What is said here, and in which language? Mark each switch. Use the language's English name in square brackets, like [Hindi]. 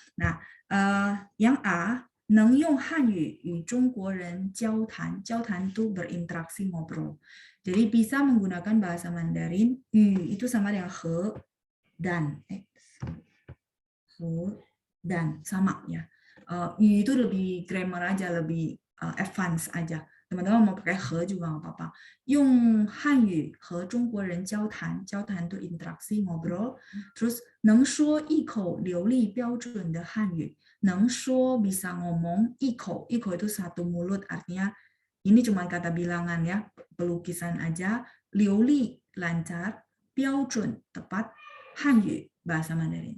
[Indonesian] Nah, yang A, [Chinese] 能用汉语与中国人交谈. [Indonesian] 交谈itu berinteraksi ngobrol. Jadi bisa menggunakan bahasa Mandarin, yu itu sama dengan he dan. He dan sama ya. Yu itu lebih grammar aja, lebih advance aja. Teman-teman mau pakai he juga nggak apa-apa. [Chinese] 用汉语和中国人交谈，交谈 [Indonesian] itu interaksi ngobrol. Terus [Chinese] 能说一口流利标准的汉语， [Indonesian] 能说 bisa ngomong, 一口 itu satu mulut, artinya ini cuma kata bilangan ya, pelukisan aja. 流利 lancar, 标准 tepat, 汉语 bahasa Mandarin.